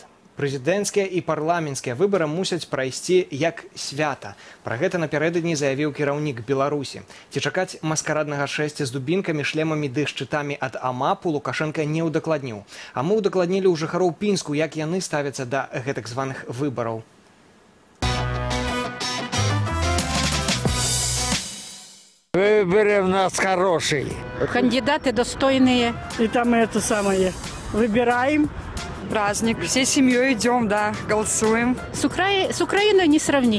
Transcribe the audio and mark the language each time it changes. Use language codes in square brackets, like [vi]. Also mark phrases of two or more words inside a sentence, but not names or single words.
[be] Прэзідэнцкія і парламенцкія выбары мусяць прайсці як свята. Пра гэта напярэдадні заявіў кіраўнік Беларусі. Ці чакаць маскараднага шэсця з дубінкамі, шлемамі ды шчытамі ад АМАПу Лукашенко не ўдакладніў. А мы ўдакладнілі ў жыхароў Пінску, як яны ставяцца да гэтак званых выбараў. [ru] Выборы у нас хорошие. Кандидаты достойные. И там это самое. Выбираем. Праздник. Всей семьей идем, да, голосуем. С Украиной не сравнить.